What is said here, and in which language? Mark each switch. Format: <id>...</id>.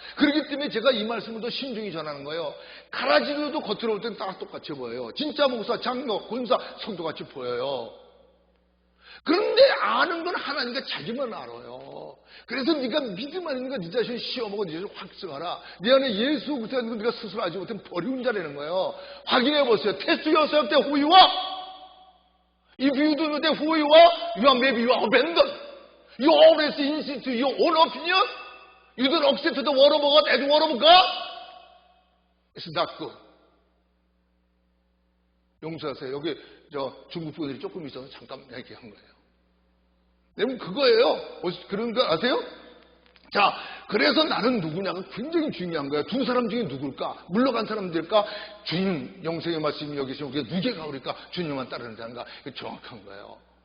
<ko>그렇기 때문에 제가 이 말씀을 더 신중히 전하는 거예요. 가라지도 겉으로 볼 때는 다 똑같이 보여요. 진짜 목사, 장로, 권사, 성도같이 보여요. 그런데 아는 건 하나님과 자기만 알아요. 그래서 네가 믿음 아닌 거 네 자신 시험하고 네 자신 확증하라. 네 안에 예수 그리스도가 있는 거 네가 스스로 알지 못하면 버리는 자라는 거예요. 확인해 보세요.</ko> <en>Test yourself that who you are. If you don't know that who you are maybe you are abandoned. You always insist to your own opinion. You don't accept the word of God as the word of God. It's not good.</en> <ko>용서하세요. 여기 중국 분들이 조금 있어서 잠깐 얘기한 거예요. 여러분 그거예요. 그런 거 아세요? 자, 그래서 나는 누구냐가 굉장히 중요한 거예요. 두 사람 중에 누굴까? 물러간 사람들일까? 주님 영생의 말씀이 여기 있으면 우리가 누구가 우리가 주님만 따르는 자인가? 이게 정확한 거예요.</ko>